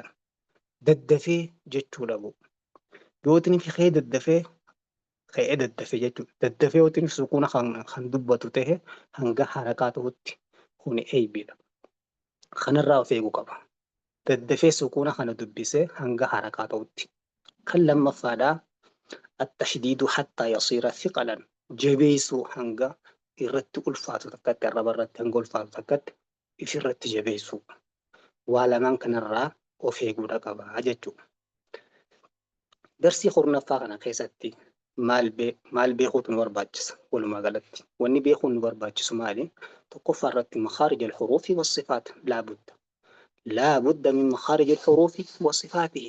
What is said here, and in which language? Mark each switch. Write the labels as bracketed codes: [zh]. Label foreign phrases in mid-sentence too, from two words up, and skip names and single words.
[om] Daddafee jechuudha bu'u. Yootiin fi kee daddafee ka'ee daddafee jechuudha. Daddafee yootiin sukuuna kan dubbatu ta'e hanga harakaa ta'utti kuni eebiidha. Kanarraa of eeguu qaba. Daddafee sukuuna kana dubbisee hanga harakaa ta'utti. Kan lammaffaadhaa [ar] التشديد حتى يصير ثقلا. [om] jabeessuu hanga irratti ulfaatu takkatti arraba irratti hanga ulfaatu takkatti ifirratti jabeessuu. waa lamaan kanarraa of eeguudha qaba jechuudha. Darsii kurnaffaa kana keessatti maal beekuutu nu barbaachisa? Walumaa galatti wanni beekuun nu barbaachisu maali? Tokkoffaa irratti [ar] مخارج الحروف والصفات لابد من مخارج الحروف وصفاته.